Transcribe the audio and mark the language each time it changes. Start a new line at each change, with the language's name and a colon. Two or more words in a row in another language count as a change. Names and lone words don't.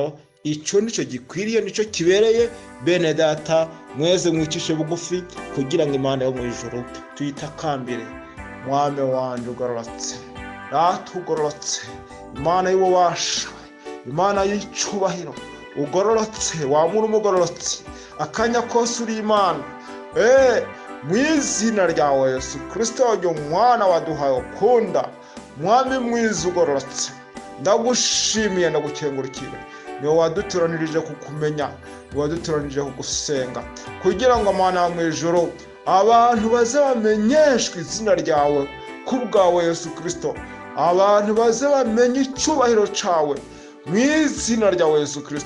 Rundi: Ico nico gikwiriye, nico kibereye. Bene data, mweze mwicishe bugufi kugira ngo Imana yo mu ijuru tuyitakambire. Mwami wanje ugororotse, natugororotse, Imana y'ububasha, Imana y'icubahiro, ugororotse, wamura umugororotse, akanya kose uri Imana. Mu izina ryawe Yesu Kristo, umwana waduhaye ukunda, mwami mwiza ugororotse, ndagushimiye, ndagukengurukira. Niwe wadutoranirije kukumenya, niwe wadutoranirije kugusenga, kugira ngo Mana mu ijuru abantu baze bamenyeshwe izina ryawe kubwawe Yesu Kristo, abantu baze bamenye icyubahiro cawe mu izina ryawe Yesu Kristo.